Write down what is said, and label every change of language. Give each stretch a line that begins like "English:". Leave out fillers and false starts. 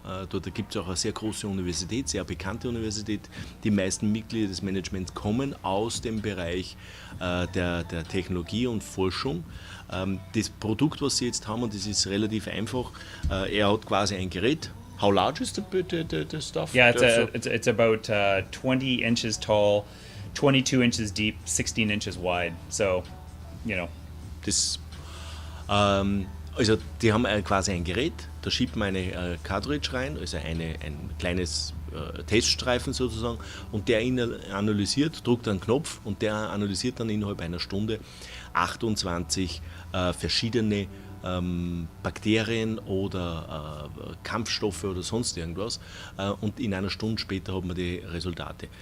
German: Dort gibt es auch eine sehr große Universität, sehr bekannte Universität. Die meisten Mitglieder des Managements kommen aus dem Bereich der Technologie und Forschung. Das Produkt, was sie jetzt haben, und das ist relativ einfach, er hat quasi ein Gerät.
English: How large is the stuff? Yeah, it's about 20 inches tall, 22 inches deep, 16 inches wide. So,
German: Das Also die haben quasi ein Gerät, da schiebt man eine Cartridge rein, also ein kleines Teststreifen sozusagen, und der analysiert, drückt einen Knopf und der analysiert dann innerhalb einer Stunde 28 verschiedene Bakterien oder Kampfstoffe oder sonst irgendwas, und in einer Stunde später hat man die Resultate.